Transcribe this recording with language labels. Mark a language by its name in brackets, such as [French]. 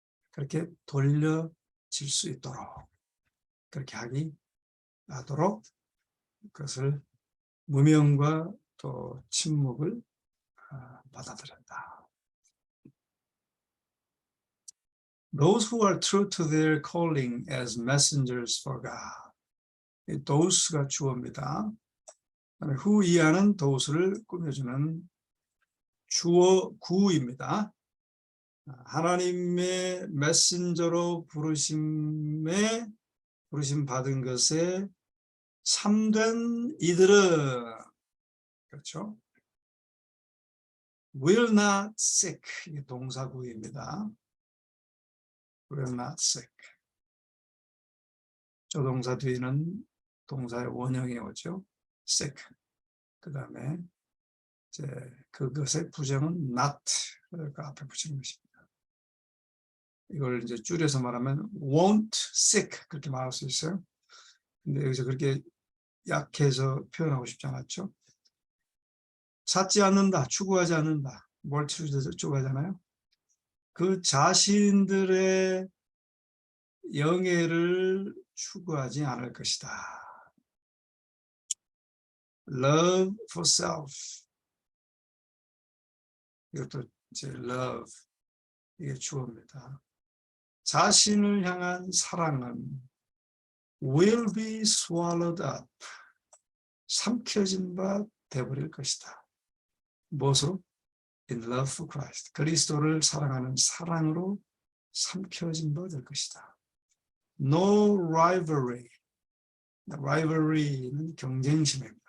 [Korean] 그렇게 돌려질 수 있도록. 그렇게 하도록 그것을 무명과 또 침묵을 받아들였다. [English] Those who are true to their calling as messengers for God. [Korean] those가 주어입니다. who 이하는 those를 꾸며주는 주어 구입니다. 하나님의 메신저로 부르심 받은 것에 참된 이들은 그렇죠. [English] will not seek [Korean] 이게 동사구입니다. [English] will not seek. [Korean] 조동사 뒤에는 동사의 원형이 오죠. [English] seek. [Korean] 그 다음에 이제 그것의 부정은 not 그 앞에 붙이는 것입니다. 이걸 이제 줄여서 말하면 [English] won't seek [Korean] 그렇게 말할 수 있어요. 근데 여기서 그렇게 약해서 표현하고 싶지 않았죠. 찾지 않는다, 추구하지 않는다. 뭘 추구하잖아요. 그 자신들의 영예를 추구하지 않을 것이다. [English] Love for self. [Korean] 이것도 이제 love 이게 주어입니다. 자신을 향한 사랑은 [English] will be swallowed up. [Korean] 삼켜진 바 되버릴 것이다. 무엇으로? [English] In love for Christ. [Korean] 그리스도를 사랑하는 사랑으로 삼켜진 바 될 것이다. [English] No rivalry. rivalry는 [Korean] 경쟁심입니다.